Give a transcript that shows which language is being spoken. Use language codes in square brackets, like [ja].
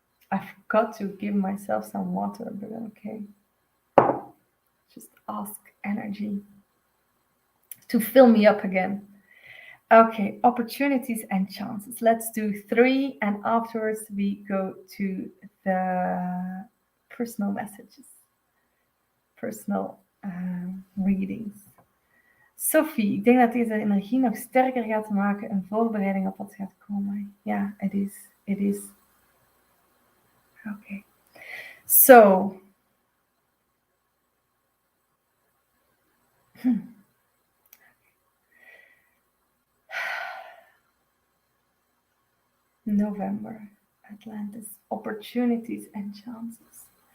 [en] I forgot to give myself some water, but okay. Just ask energy to fill me up again. Okay, opportunities and chances. Let's do 3, and afterwards we go to the personal messages, personal readings. [nl] Sophie, ik denk dat deze energie nog sterker gaat maken, een voorbereiding op wat gaat komen. [en] Ja, it is. It is. Okay. So, November, Atlantis, opportunities and chances.